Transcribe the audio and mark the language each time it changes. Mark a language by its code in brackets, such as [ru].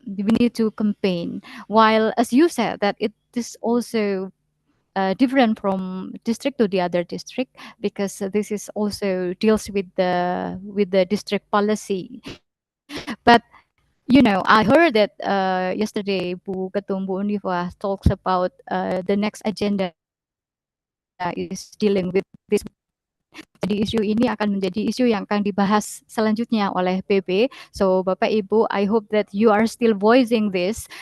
[en] We need to campaign. While as you said that it is also different from district to the other district, because this is also deals with the district policy. But I heard that yesterday Bu Ketum Bu Unifa talks about the next agenda is dealing with this. [id] Jadi isu ini akan menjadi isu yang akan dibahas selanjutnya oleh PB. [en] So Bapak Ibu, I hope that you are still voicing this.